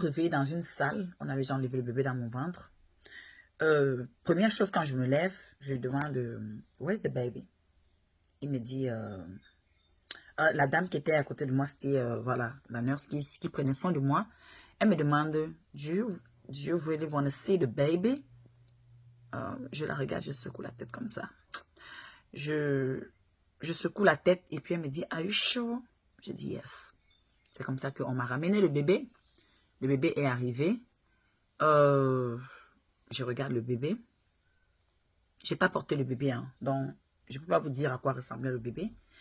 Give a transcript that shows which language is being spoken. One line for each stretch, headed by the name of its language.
French: Dans une salle. On avait déjà enlevé le bébé dans mon ventre. Première chose, quand je me lève, je lui demande,
English: where's the baby?
French: Il me dit, la dame qui était à côté de moi, c'était, voilà, la nurse qui prenait soin de moi. Elle me demande,
English: do you really want to see the baby?
French: Je la regarde, je secoue la tête comme ça. Je secoue la tête et puis elle me dit,
English: are you sure?
French: Je dis yes. C'est comme ça qu'on m'a ramené le bébé. Le bébé est arrivé. Je regarde le bébé. Je n'ai pas porté le bébé, hein, donc je ne peux pas vous dire à quoi ressemblait le bébé.